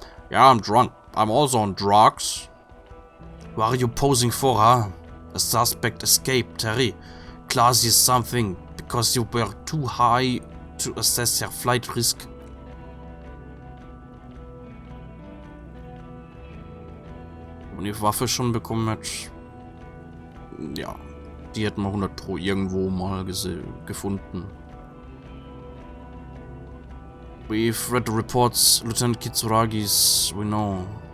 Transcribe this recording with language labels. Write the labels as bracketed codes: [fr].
[en] Yeah, I'm drunk. I'm also on drugs. What are you posing for, huh? A suspect escaped, Harry. Classy is something because you were too high to assess your flight risk. [de] Wenn man die Waffe schon bekommen hat, ja, die hätten wir 100 Pro irgendwo mal gefunden. [en] We've read the reports, Lieutenant Kitsuragi's, we know.